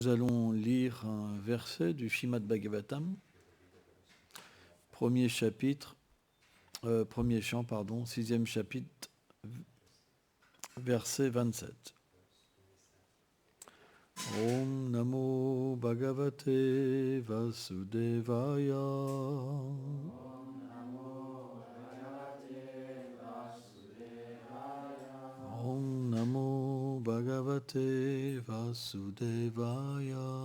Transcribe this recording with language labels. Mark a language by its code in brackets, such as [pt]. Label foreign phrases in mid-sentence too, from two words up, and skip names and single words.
[fr] Nous allons lire un verset du Srimad Bhagavatam, premier chant, sixième chapitre, verset 27. [sa] ॐ नमो भगवते वासुदेवाय. ॐ नमो भगवते वासुदेवाय.